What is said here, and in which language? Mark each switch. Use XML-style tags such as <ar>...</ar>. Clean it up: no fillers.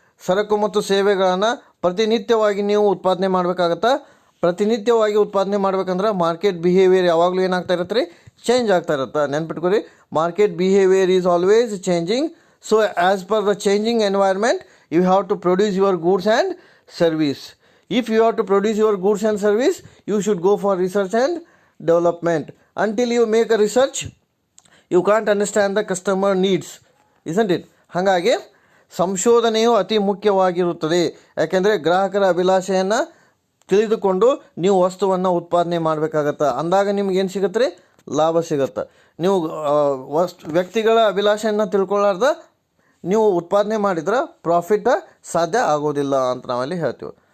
<kn>ಸರಕು ಮತ್ತು ಸೇವೆಗಳನ್ನು ಪ್ರತಿನಿತ್ಯವಾಗಿ ನೀವು ಉತ್ಪಾದನೆ ಮಾಡಬೇಕಾಗತ್ತಾ. ಪ್ರತಿನಿತ್ಯವಾಗಿ ಉತ್ಪಾದನೆ ಮಾಡ್ಬೇಕಂದ್ರೆ ಮಾರ್ಕೆಟ್ ಬಿಹೇವಿಯರ್ ಯಾವಾಗಲೂ ಏನಾಗ್ತಾ ಇರುತ್ತೆ ರೀ, ಚೇಂಜ್ ಆಗ್ತಾ ಇರುತ್ತೆ. ನೆನ್ಪಿಟ್ಕೊರಿ,</kn> <en>Market behaviour is always changing. So as per the changing environment you have to produce your goods and service. If you have to produce your goods and service, you should go for research and development. Until you make a research, you can't understand the customer needs, isn't it?</en> <kn>ಹಾಗಾಗಿ ಸಂಶೋಧನೆಯು ಅತಿ ಮುಖ್ಯವಾಗಿರುತ್ತದೆ. ಯಾಕೆಂದರೆ ಗ್ರಾಹಕರ ಅಭಿಲಾಷೆಯನ್ನು ತಿಳಿದುಕೊಂಡು ನೀವು ವಸ್ತುವನ್ನು ಉತ್ಪಾದನೆ ಮಾಡಬೇಕಾಗತ್ತೆ. ಅಂದಾಗ ನಿಮ್ಗೆ ಏನು ಸಿಗುತ್ತೆ ರೀ, ಲಾಭ ಸಿಗುತ್ತೆ. ನೀವು ವ್ಯಕ್ತಿಗಳ ಅಭಿಲಾಷೆಯನ್ನು ತಿಳ್ಕೊಳ್ಳಾರ್ದ ನೀವು ಉತ್ಪಾದನೆ ಮಾಡಿದ್ರೆ ಪ್ರಾಫಿಟ್ ಸಾಧ್ಯ ಆಗೋದಿಲ್ಲ ಅಂತ ನಾವಲ್ಲಿ ಹೇಳ್ತೀವಿ.</kn>